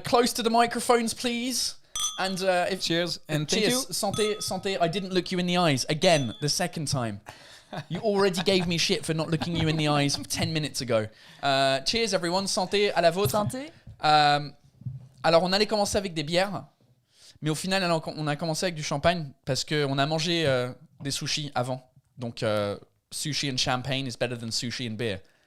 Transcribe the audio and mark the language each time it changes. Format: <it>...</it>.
<en>Close to the microphones, please. And cheers and cheers. Thank you.</en> <fr>Santé.</fr> <en>I didn't look you in the eyes again, the second time. You already gave me shit for not looking you in the eyes 10 minutes ago. Cheers everyone,</en> <fr>santé à la vôtre. Santé. Alors on allait commencer avec des bières, mais au final on a commencé avec du champagne parce qu'on a mangé des sushis avant.</fr> <en>Donc sushi and champagne is better than sushi and beer.</en>